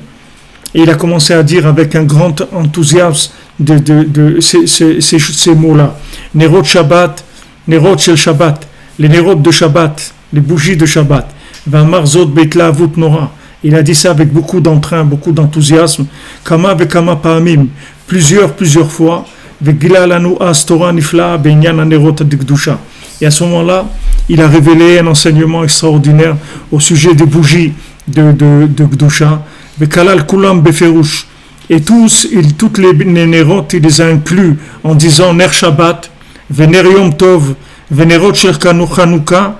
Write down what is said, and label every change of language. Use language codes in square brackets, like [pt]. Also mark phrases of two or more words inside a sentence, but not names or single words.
[fr] Et il a commencé à dire avec un grand enthousiasme de ces mots-là. [he] נרות שבת נרות של שבת, [fr] les Nerot de Shabbat, les bougies de Shabbat. [he] ויאמר זאת בהתלהבות נוראה. [fr] Il a dit ça avec beaucoup d'entrain, beaucoup d'enthousiasme. [he] כמה וכמה פעמים. [fr] Plusieurs fois. Et à ce moment-là, il a révélé un enseignement extraordinaire au sujet des bougies de Gdusha. Et toutes les Nerot, il les a inclus en disant [he] נר שבת ונר יום טוב ונרות של חנוכה.